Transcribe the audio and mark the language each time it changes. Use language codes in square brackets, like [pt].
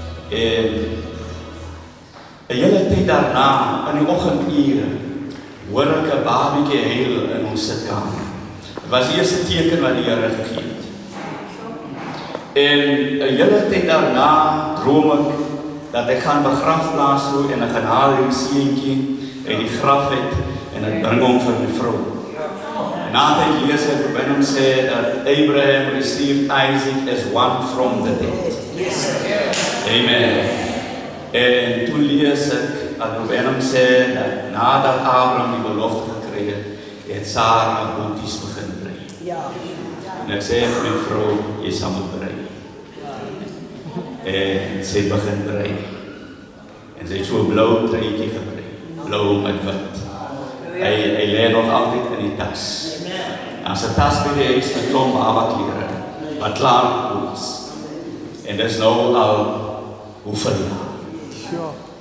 [af] En 'n hele tyd daarna, in die oggendure, hoor ek 'n babietjie huil in ons sitkamer. Dit was die eerste teken wat die Here gegee het. En 'n hele tyd daarna droom ek dat ek gaan begrafplaas toe en ek gaan haal die seentjie uit die graf uit en ek bring hom vir my vrou. En na tyd lees ek by hom sê dat [en] Abraham received Isaac as one from the dead. [af] Amen. En toen lees ek dat by hom sê dat nadat Abraham die belofte gekry het Sarah bootjies begin brei. En ek sê vir my vrou, jy sal moet brei. En sy begin brei. En sy het so 'n blou truitjie gebrei. Blou met wit. Hy lê nog altyd in die tas. As 'n tas by die huis met klomp babaklere wat klaar gekoop is. En dis nou al hoeveel jaar?